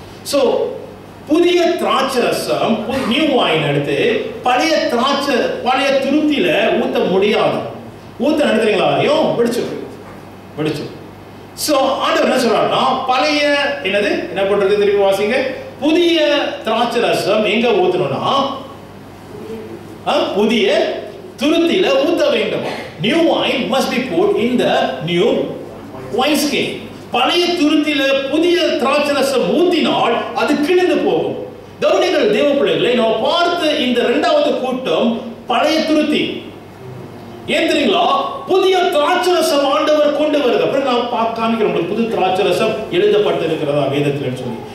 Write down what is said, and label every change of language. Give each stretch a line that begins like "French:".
Tamil: So புதிய திராட்சை ரசம், new wine எடுத்து பழைய துருத்தியில ஊற்ற முடியாது. ஊற்ற நடத்துறீங்களா? ஐயோ வெடிச்சு. சோ ஆண்டவர் என்ன சொல்றாருன்னா, பழைய என்ன பண்றது திருப்பி வாசிங்க. புதிய திராட்சை ரசம் எங்க ஊத்தணும்னா புதிய துருத்தியில ஊத்த வேண்டும்.
English: New wine must be put in the new wine skin.
Tamil: பழைய துருத்தியில புதிய திராட்சை ரசம் ஊத்தினால் அது கிழிந்து போகும். கவனிங்கள் தேவ பிள்ளைகளை, நாம் பார்த்த இந்த இரண்டாவது கூட்டம் பழைய துருத்தி. ஏன் தெரியுங்களா? புதிய திராட்சை ரசம் ஆண்டவர் கொண்டு வருது. அப்புறம் நான் காமிக்கிறேன் உங்களுக்கு புது திராட்சை ரசம் எழுதப்பட்டு இருக்கிறதா வேதத்தில் சொல்லி.